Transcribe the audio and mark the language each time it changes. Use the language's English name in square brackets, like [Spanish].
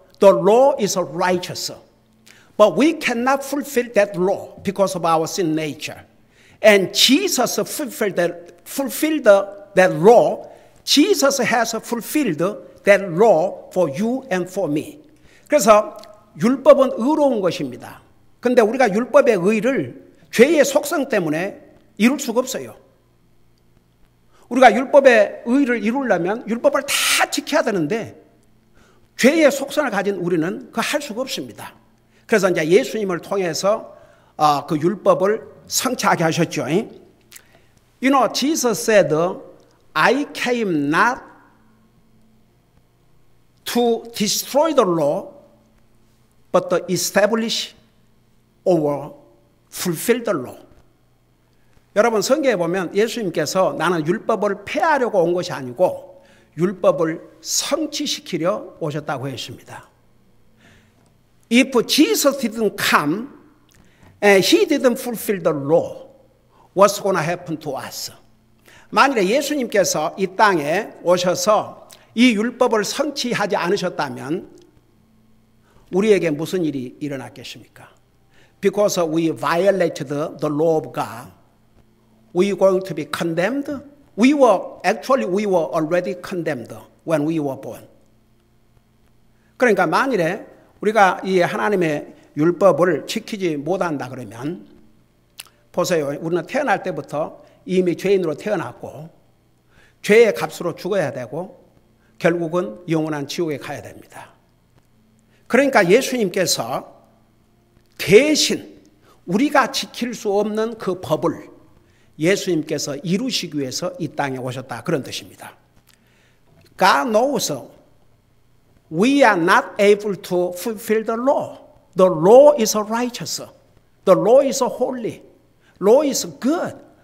[English] The law is righteous, but we cannot fulfill that law because of our sin nature. And Jesus fulfilled that law. Jesus has fulfilled that law for you and for me. [Korean] 그래서 율법은 의로운 것입니다. 그런데 우리가 율법의 의를 죄의 속성 때문에 이룰 수가 없어요. 우리가 율법의 의를 이루려면 율법을 다 지켜야 되는데 죄의 속성을 가진 우리는 그 할 수가 없습니다. 그래서 이제 예수님을 통해서 그 율법을 성취하게 하셨죠. [English] You know, Jesus said, I came not to destroy the law, but to establish or fulfill the law. [Korean] 여러분 성경에 보면 예수님께서 나는 율법을 폐하려고 온 것이 아니고 율법을 성취시키려 오셨다고 했습니다. [English] If Jesus didn't come and he didn't fulfill the law, what's going to happen to us? [Korean] 만일에 예수님께서 이 땅에 오셔서 이 율법을 성취하지 않으셨다면 우리에게 무슨 일이 일어났겠습니까? [English] Because we violated the law of God, we were going to be condemned. We were already condemned when we were born. [Korean] 그러니까 만일에 우리가 이 하나님의 율법을 지키지 못한다 그러면 보세요. 우리는 태어날 때부터 이미 죄인으로 태어났고 죄의 값으로 죽어야 되고 결국은 영원한 지옥에 가야 됩니다. 그러니까 예수님께서 대신 우리가 지킬 수 없는 그 법을 예수님께서 이루시기 위해서 이 땅에 오셨다 그런 뜻입니다. [English] God knows we are not able to fulfill the law. The law is righteous. The law is holy. Law is good.